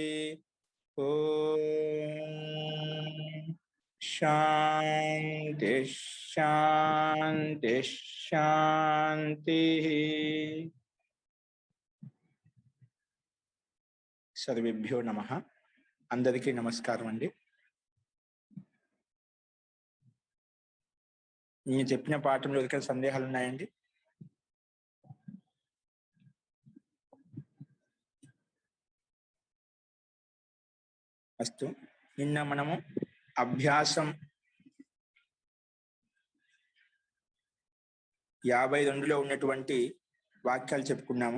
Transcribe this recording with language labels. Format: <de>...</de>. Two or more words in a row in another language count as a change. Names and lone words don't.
<sa>ओम शांति शांति शांति। सर्वेभ्यो नमः।</sa> <te>అందరికీ నమస్కారం అండీ। నేను చెప్పిన పాఠంలో ఎవరికైనా సందేహాలు ఉన్నాయండి? అస్తు, నిన్న మనము అభ్యాసం 52లో ఉన్నటువంటి వాక్యాలు చెప్పుకున్నాము.</te>